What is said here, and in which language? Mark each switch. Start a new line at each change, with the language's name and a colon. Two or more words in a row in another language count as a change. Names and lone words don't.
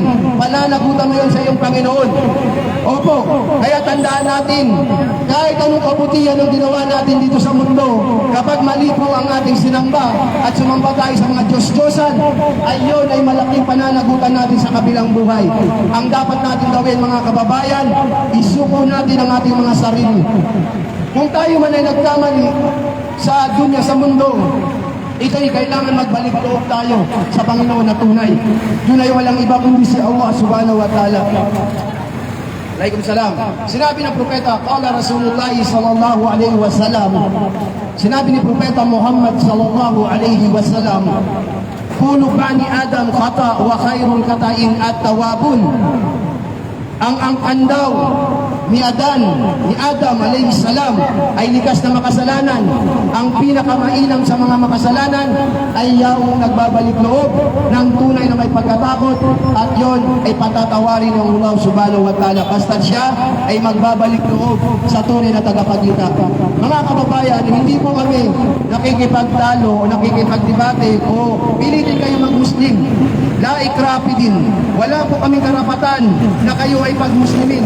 Filipino: Pananagutan mo yun sa iyong Panginoon. Opo, kaya tandaan natin, kahit anong kabutihan ang ginawa natin dito sa mundo, kapag mali po ang ating sinamba at sumamba tayo sa mga Diyos-Diyosan, ay yun ay malaking pananagutan natin sa kabilang buhay. Ang dapat natin gawin mga kababayan, isuko natin ang ating mga sarili. Kung tayo man ay nagkamali sa dunya, sa mundo, ito'y kailangan magbalik loob tayo sa Panginoon na tunay. Yun ay walang iba kundi si Allah
Arabic: سبحانه وتعالى.
Filipino: Waalaikumsalam. Sinabi ng Propeta,
Arabic: قال رسول الله صلى الله عليه وسلم,
Filipino: sinabi ni Propeta Muhammad
Arabic: صلى الله عليه وسلم, "كل بني آدم خطاء وخير الخطائين التوابون."
Filipino: Ang angkan daw ni Adam
Arabic: عليه السلام
Filipino: ay likas na makasalanan. Ang pinakamainam sa mga makasalanan ay yaong nagbabalik loob ng tunay na may pagkatakot, at yon ay patatawarin ng Allah
Arabic: سبحانه وتعالى
Filipino: basta siya ay magbabalik loob sa tunay na tagapaglikha. Mga kababayan, hindi po kami nakikipagtalo o nakikipagdebate o pilitin kayo mag-Muslim.
Arabic: لا إكراه في الدين.
Filipino: Wala po kaming karapatan na kayo ay pag-Muslimin.